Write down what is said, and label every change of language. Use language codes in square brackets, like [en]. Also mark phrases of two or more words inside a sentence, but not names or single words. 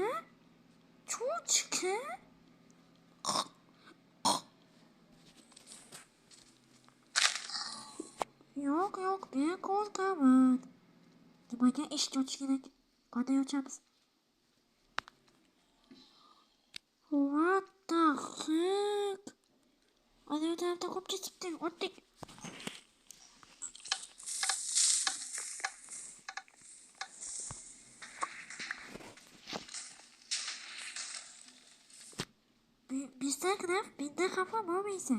[uz] Cho'chqa? Yo'q, men qo'rqaman. Nimaga eshik ochish kerak? Qanday ochamiz? [en] What the heck? [uz] Ana bu tarafda qolib ketibdi. O'tdik. Instagram, mendan xafa bo'lmaysan.